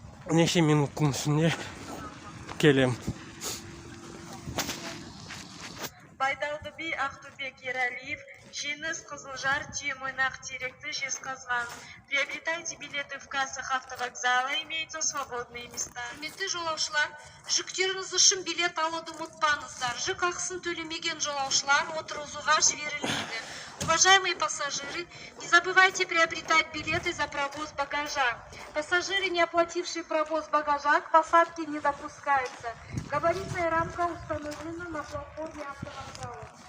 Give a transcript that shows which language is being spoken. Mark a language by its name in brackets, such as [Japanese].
[Kazakh] Неше минуттың ішінде келем. Байдалды би, Ақтөбе, Ералиев, Жеңіс, Қызылжар, Түйемойнақ, Теректі, Жезқазған. [Russian] Приобретайте билеты в кассах автовокзала, имеются свободные места. [Kazakh] Құрметті жолаушылар, жүктеріңіз үшін билет алуды ұмытпаңыздар. Жүк ақысын төлемеген жолаушылар отырғызуға жіберілмейді. [Russian] Уважаемые пассажиры, не забывайте приобретать билеты за провоз багажа. Пассажиры, не оплатившие провоз багажа, к посадке не допускаются. Габаритная рамка установлена на платформе автовокзала.